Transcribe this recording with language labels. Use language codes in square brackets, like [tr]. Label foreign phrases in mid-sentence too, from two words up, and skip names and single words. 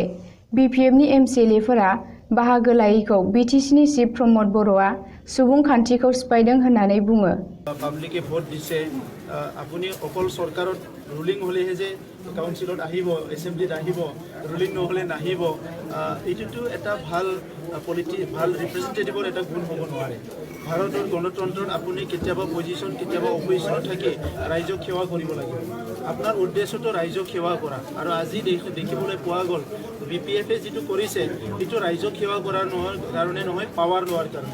[brx] बिपिएफनि एमसिएलएफोरा बाहागो लायैखौ बिटिसिनि चिफ प्रमद बर'आ सुबुंखान्थिखौ सिफायदों होननानै बुङो। [as] পাব্লিকে ভোট দিছে আপুনি অকল চৰকাৰত ৰুলিং হ'লেহে যে কাউন্সিলত আহিব এছেম্বলিত আহিব ৰুলিং নহ'লে নাহিব এটুটু এটা ভাল ভাল ৰিপ্ৰেজেণ্টেটিভৰ এটা গুণ হ'ব নোৱাৰে। ভাৰতৰ গণতন্ত্ৰত আপুনি কেতিয়াবা পজিশন কেতিয়াবা অপজিশনত থাকি ৰাইজক সেৱা কৰিব লাগিব। আপোনাৰ উদ্দেশ্যটো ৰাইজক সেৱা কৰা আৰু আজি দেখিবলৈ পোৱা গ'ল বিপিএফে যিটো কৰিছে সেইটো ৰাইজক সেৱা কৰাৰ কাৰণে নহয় পাৱাৰ লোৱাৰ কাৰণে।